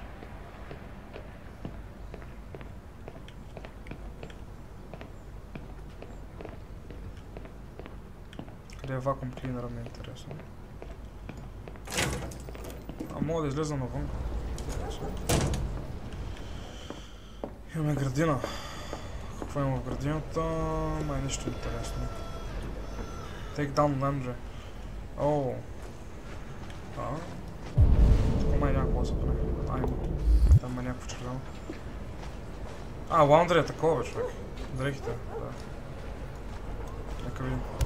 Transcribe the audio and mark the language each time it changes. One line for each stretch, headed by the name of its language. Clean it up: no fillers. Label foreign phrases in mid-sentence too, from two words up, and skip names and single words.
Bulgarian: Къде е вакуум клинъра, ми е интересно. Мога да излеза навън. Имаме градина. Какво има в градината? Май нищо интересно.
English: Take down laundry.
Bulgarian: Оу. Тук май някакво се прави. Там е някакво червено. Laundry е такова, човек. Дрехите, да. Нека видим.